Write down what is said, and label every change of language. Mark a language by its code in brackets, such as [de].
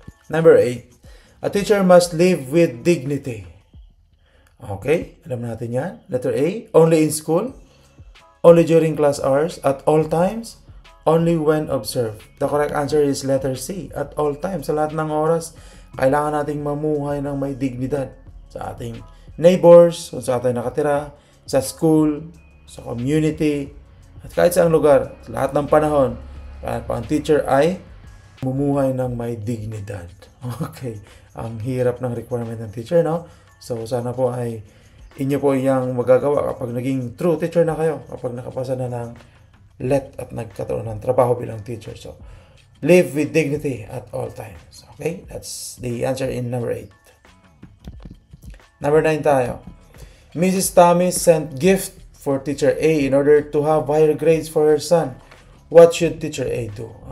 [en] Number 8, a teacher must live with dignity. Okay, [tl] alam natin yan. [en] Letter A, only in school, only during class hours, at all times, only when observed. The correct answer is letter C, at all times. [tl] Sa lahat ng oras, kailangan nating mamuhay ng may dignidad sa ating neighbors, kung saan tayo nakatira, sa school, sa community, at kahit saang lugar, lahat ng panahon, kahit pa ang teacher ay mumuhay ng may dignidad. Okay, ang hirap ng requirement ng teacher, no? So, sana po ay inyo po yung magagawa kapag naging true teacher na kayo, kapag nakapasa na ng let at nagkataon ng trabaho bilang teacher. [en] So, live with dignity at all times. Okay, that's the answer in number 8. Number 9 tayo. Mrs. Tommy sent gift for teacher A in order to have higher grades for her son. What should teacher A do?